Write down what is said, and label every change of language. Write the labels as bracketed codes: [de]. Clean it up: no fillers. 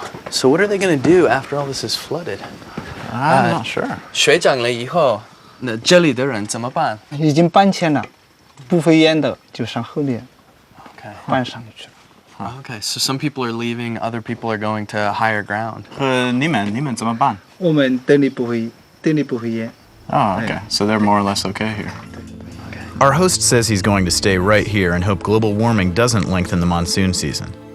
[en] So what are they going to do after all this is flooded? I'm not sure. [zh] 水涨了以后，那这里的人怎么办？已经搬迁了，不会淹的就上后面 [en] Okay. [zh] 搬上去了。 [en] Okay, so some people are leaving, other people are going to higher ground. [zh] 你们怎么办？我们这里不会淹。 [en] Oh, okay. So they're more or less okay here. Our host says he's going to stay right here and hope global warming doesn't lengthen the monsoon season.